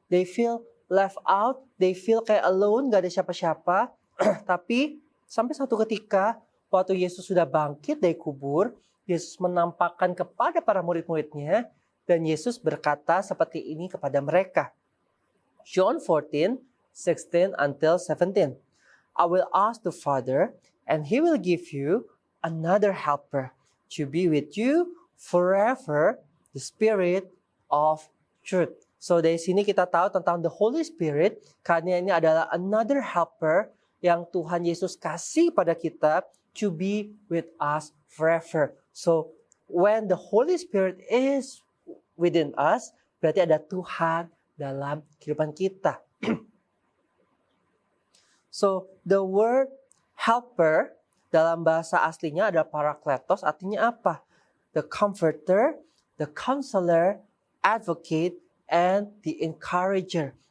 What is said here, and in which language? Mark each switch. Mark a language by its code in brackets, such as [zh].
[en] They feel left out, they feel [id] kayak [en] alone, [id] gak ada siapa-siapa. Tapi sampai satu ketika, waktu Yesus sudah bangkit dari kubur, Yesus menampakkan kepada para murid-muridnya, dan Yesus berkata seperti ini kepada mereka. [en] John 14:16 until 17. I will ask the Father, and He will give you another helper to be with you forever, the Spirit of truth. [id] So dari sini kita tahu tentang the Holy Spirit, karena ini adalah [en] another helper [id] yang Tuhan Yesus kasih pada kita [en] to be with us forever. So when the Holy Spirit is within us, [id] berarti ada Tuhan dalam kehidupan kita. So [en] the word helper [id] dalam bahasa aslinya adalah parakletos, artinya apa? [en] The comforter, the counselor, advocate, and the encourager.